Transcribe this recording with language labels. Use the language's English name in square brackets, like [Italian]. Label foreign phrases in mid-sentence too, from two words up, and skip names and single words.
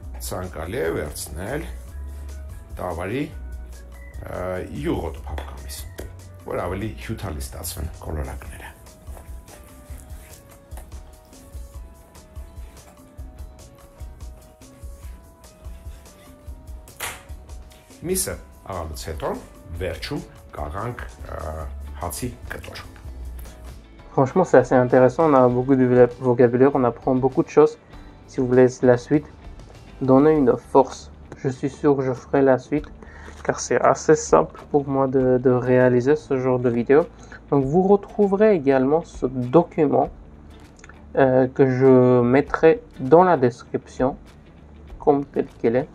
[Armenian] ցանկալի է վերցնել տավարի յուղոտ փափկամիս, որ ավելի հյութալի ստացվեն կոլորակները։ Միսը աղալուց հետո վերջում կաղանք հացի կտոր։ [French] Franchement, c'est assez intéressant, on a beaucoup de vocabulaire, on apprend beaucoup de choses. Si vous voulez la suite, donnez une force. Je suis sûr que je ferai la suite, car c'est assez simple pour moi de réaliser ce genre de vidéo. Donc vous retrouverez également ce document que je mettrai dans la description, comme tel qu'elle est.